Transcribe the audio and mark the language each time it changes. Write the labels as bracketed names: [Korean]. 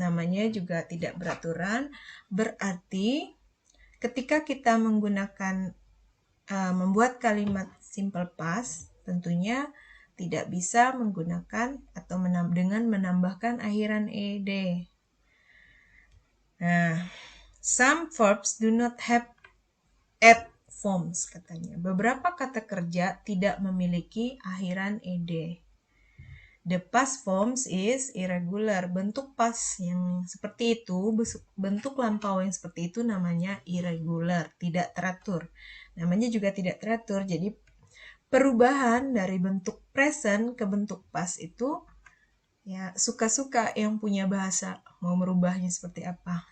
[Indonesian] Namanya juga tidak beraturan, berarti ketika kita menggunakan membuat kalimat simple past, tentunya tidak bisa menggunakan atau dengan menambahkan akhiran ed. [English] Nah, some verbs do not have at forms katanya. [Indonesian] Beberapa kata kerja tidak memiliki akhiran ed. [English] The past forms is irregular. [Indonesian] Bentuk past yang seperti itu, bentuk lampau yang seperti itu namanya irregular, tidak teratur. Namanya juga tidak teratur. Jadi perubahan dari bentuk present ke bentuk past itu ya suka-suka yang punya bahasa mau merubahnya seperti apa.